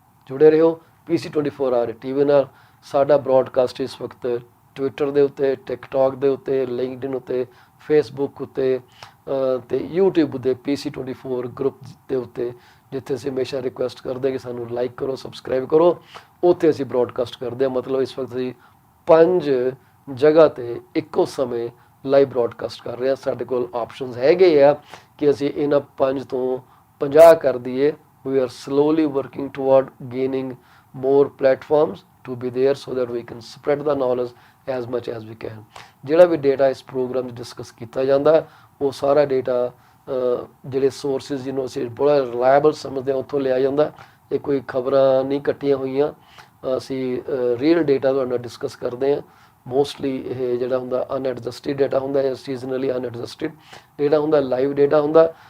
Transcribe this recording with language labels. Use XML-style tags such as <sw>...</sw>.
<pa>ਜੁੜੇ ਰਹੋ PC24R TV ਨਾਲ। ਸਾਡਾ ਬ੍ਰੌਡਕਾਸਟ ਇਸ ਵਕਤ ਟਵਿੱਟਰ ਦੇ ਉੱਤੇ, ਟਿਕਟੌਕ ਦੇ ਉੱਤੇ, ਲਿੰਕਡਇਨ ਉੱਤੇ, ਫੇਸਬੁੱਕ ਉੱਤੇ ਤੇ YouTube ਦੇ PC24 ਗਰੁੱਪ ਦੇ ਉੱਤੇ, ਜਿੱਥੇ ਅਸੀਂ ਹਮੇਸ਼ਾ ਰਿਕੁਐਸਟ ਕਰਦੇ ਕਿ ਸਾਨੂੰ ਲਾਈਕ ਕਰੋ, ਸਬਸਕ੍ਰਾਈਬ ਕਰੋ, ਉੱਥੇ ਅਸੀਂ ਬ੍ਰੌਡਕਾਸਟ ਕਰਦੇ ਹਾਂ। ਮਤਲਬ ਇਸ ਵਕਤ ਅਸੀਂ 5 ਜਗ੍ਹਾ ਤੇ ਇੱਕੋ ਸਮੇਂ ਲਾਈਵ ਬ੍ਰੌਡਕਾਸਟ ਕਰ ਰਹੇ ਹਾਂ। ਸਾਡੇ ਕੋਲ ਆਪਸ਼ਨਸ ਹੈਗੇ ਆ ਕਿ ਅਸੀਂ ਇਹਨਾਂ 5 ਤੋਂ 50 ਕਰ ਦਈਏ।</pa> <en>We are slowly working toward gaining more platforms to be there so that we can spread the knowledge as much as we can.</en> <pa>ਜਿਹੜਾ ਵੀ ਡੇਟਾ ਇਸ ਪ੍ਰੋਗਰਾਮ 'ਚ ਡਿਸਕਸ ਕੀਤਾ ਜਾਂਦਾ ਉਹ ਸਾਰਾ ਡੇਟਾ ਜਿਹੜੇ ਸੋਰਸਿਸ ਜਿਹਨੂੰ ਅਸੀਂ ਬੜਾ ਰਿਲਾਇਬਲ ਸਮਝਦੇ ਹਾਂ ਉੱਥੋਂ ਲਿਆ ਜਾਂਦਾ। ਇਹ ਕੋਈ ਖਬਰਾਂ ਨਹੀਂ ਕੱਟੀਆਂ ਹੋਈਆਂ, ਅਸੀਂ ਰੀਅਲ ਡੇਟਾ ਤੁਹਾਡੇ ਨਾਲ ਡਿਸਕਸ ਕਰਦੇ ਹਾਂ। ਮੋਸਟਲੀ ਇਹ ਜਿਹੜਾ ਹੁੰਦਾ ਅਨਐਡਜਸਟਿਡ ਡੇਟਾ ਹੁੰਦਾ ਜਾਂ ਸੀਜ਼ਨਲੀ ਅਨਐਡਜਸਟਿਡ ਡੇਟਾ ਹੁੰਦਾ, ਲਾਈਵ ਡੇਟਾ ਹੁੰਦਾ।</pa>